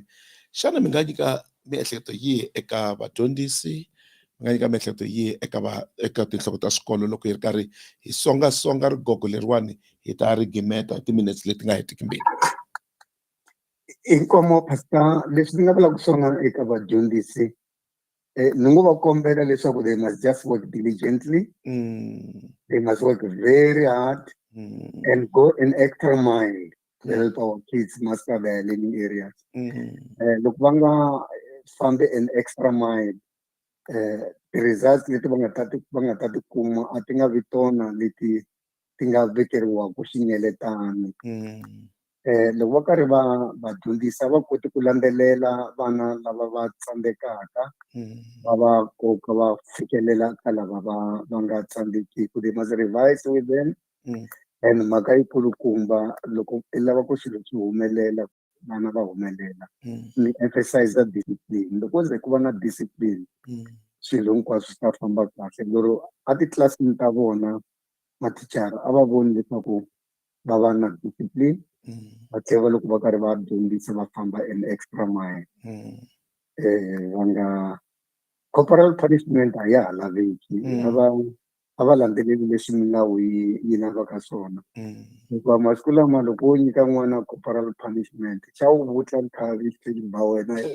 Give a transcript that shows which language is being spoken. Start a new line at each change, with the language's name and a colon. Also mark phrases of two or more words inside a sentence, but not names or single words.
Tsonga: Xana mi nga nyika miehleketo yihi eka vadyondzisi, mi nga nyika miehleketo yihi eka tinhloko ta swikolo loko hi ri karhi hi songasonga rigogo leriwani hi ta ri gimeta hi timinetse leti nga hetiki mbirhi? Inkomu pastor leswi ni nga vulaka swona eka vadyondzisi ni ngo va kombela leswaku
English: they must just work diligently, they must work very hard and go an extra mile to help our kids master their learning areas.
Tsonga: Loko va nga fambi
English: an extra mile
Tsonga: ti-results leti va nga ta ti kuma a ti nga vi tona leti ti nga vekeriwaka xinyeletani. Loko va karhi va dyondzisa va koti ku landzelela vana lava va tsandzekaka va va koka va fikelela ka lava va nga tsandzekiki.
English: They must revise with them
Tsonga: and mhaka yi kulukumba loko i lava ku xilo xi humelela vana va humelela ni
English: emphasize discipline.
Tsonga: Loko ze ku va na discipline swilo hinkwaswo swi ta famba kahle. Lero a titlilasini ta vona mathicara a va voni leswaku va va na discipline va tlhela loko va karhi va dyondzisa va famba
English: an extra mile.
Tsonga: Va nga
English: corporal punishment
Tsonga: a ya ha laveki a va landzeleli leswi milawu yi lavaka swona hikuva masiku lama loko wo nyika n'wana
English: corporal punishment
Tsonga: xa wu vutla nkhavi xiphilini va wena